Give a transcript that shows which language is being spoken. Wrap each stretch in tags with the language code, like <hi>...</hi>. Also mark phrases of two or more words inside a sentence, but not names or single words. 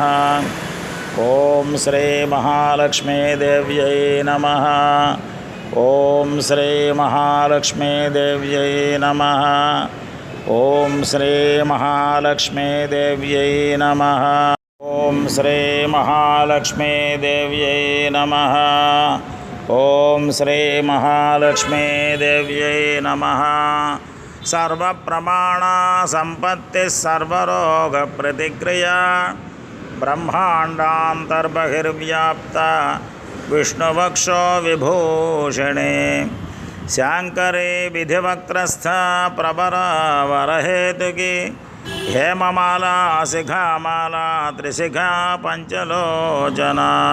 <sa>ओम श्री महालक्ष्मी देव्यै नमः। ओम श्री महालक्ष्मी देव्यै नमः। ओम श्री महालक्ष्मी देव्यै नमः। ఓం శ్రీ మహాలక్ష్మీ దేవ్యై నమః. ఓం శ్రీ మహాలక్ష్మీ దేవ్యై నమః. సర్వప్రమాణ సంపత్తి సర్వరోగ ప్రతిక్రియ బ్రహ్మాండాంతర్బహిర్వ్యాప్త విష్ణువక్షో విభూషిణి శాంకరే విధివక్త్రస్థ ప్రబరవరహేతుకి హేమమాలా శిఖామాలా త్రిశిఖా పంచలోచనా.</sa>